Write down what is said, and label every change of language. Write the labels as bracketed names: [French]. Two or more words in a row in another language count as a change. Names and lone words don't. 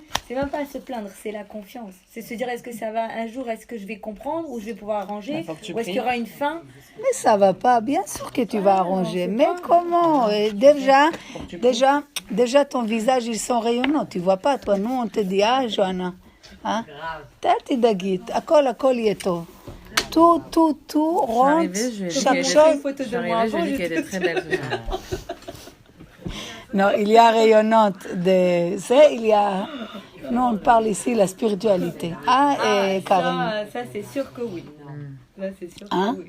[French] C'est même pas se plaindre, c'est la confiance. C'est se dire, est-ce que ça va un jour, est-ce que je vais comprendre, ou je vais pouvoir arranger, ou est-ce qu'il y aura une fin? Mais ça va pas, bien sûr que tu vas arranger. Mais comment? Déjà, ton visage, ils sont rayonnants. Tu vois pas, toi, nous, on te dit, ah, Johanna. [Hebrew] תתי דגית, הכל יהיה טוב. [French] tout rentre, chaque chose. Je suis arrivée, je lui ai dit qu'elle était très belle. Non, il y a rayonnante de ça, il y a... Nous, on parle ici de la spiritualité. Et Karen. Ça, c'est sûr que oui. Là, c'est sûr que oui.